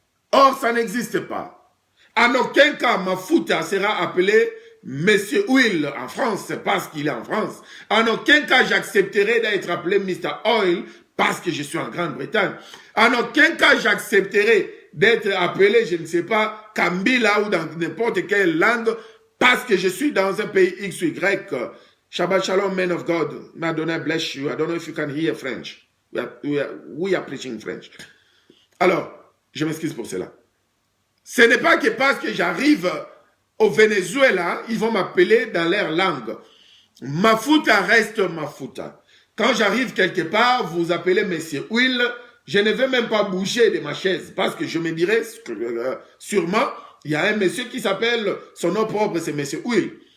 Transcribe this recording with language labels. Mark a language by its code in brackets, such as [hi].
[fr] Or, ça n'existe pas. En aucun cas, Mafuta sera appelé Monsieur Oil en France, c'est parce qu'il est en France. En aucun cas, j'accepterai d'être appelé Mr. Oil parce que je suis en Grande-Bretagne. En aucun cas, j'accepterai d'être appelé, je ne sais pas, Kambila ou dans n'importe quelle langue parce que je suis dans un pays X ou Y. [en] Shabbat Shalom, man of God. Madonna bless you. I don't know if you can hear French. We are preaching French. [fr] Alors, je m'excuse pour cela. Ce n'est pas que parce que j'arrive au Venezuela, ils vont m'appeler dans leur langue. Mafuta reste Mafuta. Quand j'arrive quelque part, vous appelez Monsieur Will, je ne vais même pas bouger de ma chaise parce que je me dirais sûrement, il y a un monsieur qui s'appelle, son nom propre c'est Monsieur Will.